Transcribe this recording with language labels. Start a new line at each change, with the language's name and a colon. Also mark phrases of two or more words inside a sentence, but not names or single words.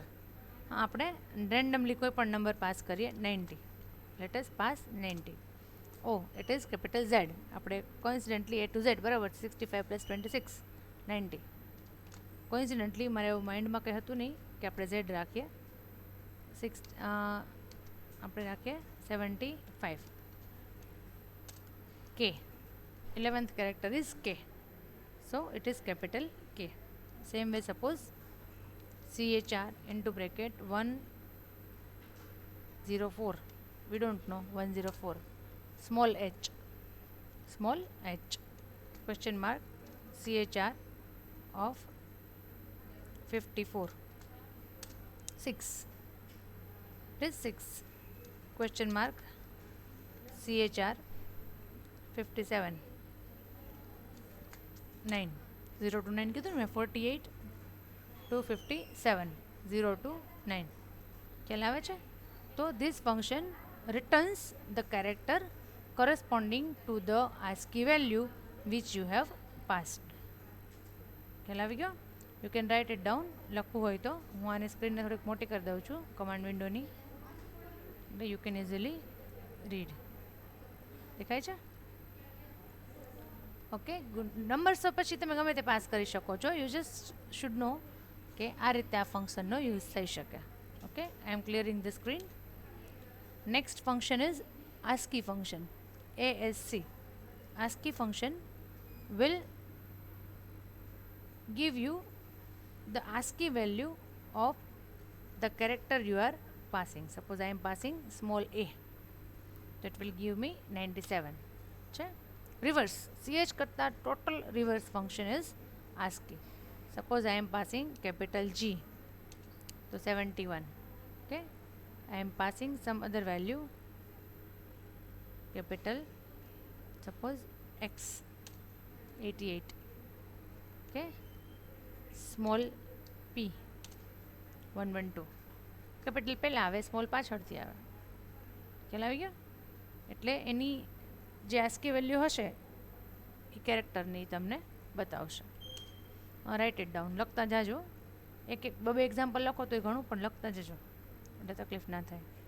Gujarati: આપણે રેન્ડમલી કોઈ પણ નંબર પાસ કરીએ, 90,
English: let us pass 90. it is capital Z. આપણે કોઇન્સિડન્ટલી A to Z બરાબર, 65 plus 26 90.
Gujarati: કોઇન્સિડન્ટલી મારે એવું માઇન્ડમાં કંઈ હતું નહીં કે આપણે Z રાખીએ, આપણે રાખીએ 75.
English: K, 11th character is K, so it is capital K. Same way, suppose CHR into bracket 104, we don't know, 104, small h, question mark CHR of 54, 6, it is 6, question mark CHR 57, 9, 0 to 9
Gujarati: કીધું ને મેં,
English: 48 to 57, 0 to 9.
Gujarati: ખ્યાલ આવે છે?
English: તો this function returns the character corresponding to the ASCII value which you have passed.
Gujarati: ખ્યાલ આવી ગયો?
English: you can write it down.
Gujarati: લખવું હોય તો હું આની સ્ક્રીનને થોડીક મોટી કરી દઉં છું કમાન્ડ વિન્ડોની, એટલે
English: you can easily read.
Gujarati: દેખાય છે?
English: okay, good.
Gujarati: નંબર્સ પછી તમે ગમે તે પાસ કરી શકો છો.
English: you just should know
Gujarati: કે આ રીતે આ ફંક્શનનો યુઝ થઈ શકે.
English: okay, I am clearing the screen. next function is ASCII function, ASC. ASCII function will give you the ASCII value of the character you are passing. Suppose I am passing small a, that will give me 97. Reverse, CH karta total reverse function is ASCII. Suppose I am passing capital G, so 71. Okay, I am passing some other value, capital, suppose X, 88. Okay, small p, 112.
Gujarati: કેપિટલ પહેલાં આવે, સ્મોલ પાછળથી આવે. ખ્યાલ આવી ગયો? એટલે એની જે ASCII વેલ્યુ હશે એ કેરેક્ટરની તમને બતાવશે.
English: write it down.
Gujarati: લખતા જાજો, એક બે એક્ઝામ્પલ લખો તો એ ઘણું, પણ લખતા જજો એટલે તકલીફ ના થાય.